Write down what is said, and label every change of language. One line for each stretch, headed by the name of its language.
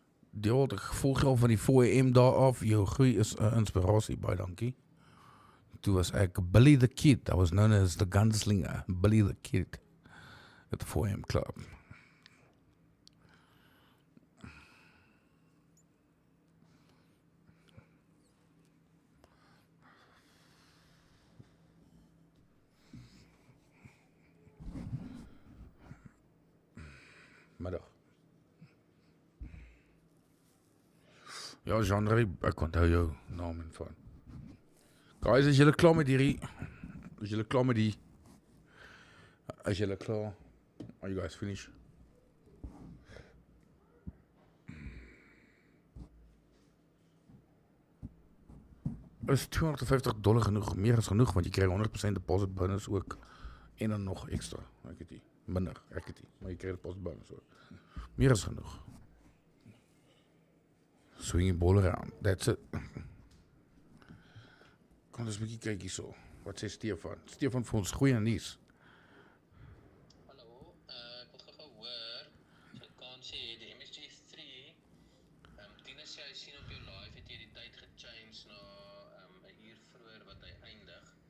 Afrikaans: Deel, ek volg al van die 4am daar af. Jou groei is 'n inspirasie, baie dankie. Toe was ek
English: Billy the Kid. I was known as the gunslinger, Billy the Kid at the 4am club.
Afrikaans: Middag. Ja, genre, ek onthou jou naam en van. Guys, as julle klaar met hierdie, as julle klaar,
English: are you guys finished?
Afrikaans: Is $250 genoeg, meer as genoeg, want jy krijg 100% deposit bonus ook, en dan nog extra, ek het die, minder, ek het die, maar jy krijg deposit bonus ook, meer as genoeg.
English: Swing your ball around, that's it.
Afrikaans: Kom eens 'n bietjie kyk hierso. Wat sê Stefan? Stefan vir ons goeie nuus. Hallo, ek het gehoor, jy kan sê die MSG3, Tinus sê hy sien op jou live het jy die tyd gechange na 'n uur vroeër wat hy eindig.